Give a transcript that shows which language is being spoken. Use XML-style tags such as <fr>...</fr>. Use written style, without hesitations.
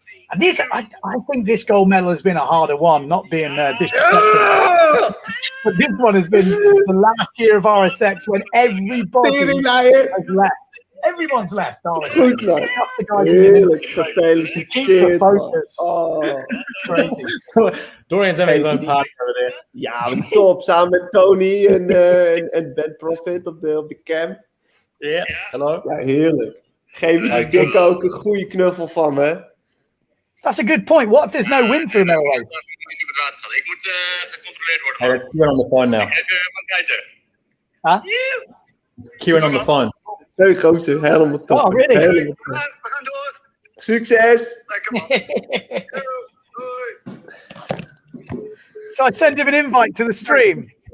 <en>And this, I think this gold medal has been a harder one, not being disrespectful. But this one has been the last year of RSX when everybody has left. Everyone's left, RSX.</en> <nl>Goed zo. Heerlijk, gefeliciteerd. Oh.</nl> <en>Crazy. Dorian's having his own party over there.</en> <nl>Ja, top. Samen met Tony en Ben Profit op de cam.</nl> <en>Yeah, hello.</en> <nl>Ja, heerlijk. Geef die Dick ook een goede knuffel van me.</nl> <en>That's a good point. What if there's no win for the medal race?</en> <nl>Ik moet gecontroleerd worden.</nl> <en>Hey, it's Kieran on the phone now. Huh? Kieran on the phone.</en> <nl>Leuk, gozer. Helemaal top.</nl> <en>Oh, really?</en> <nl>Helemaal top. We gaan door. Succes! Lekker man. Doei.</nl> <en>So I send him an invite to the stream.</en>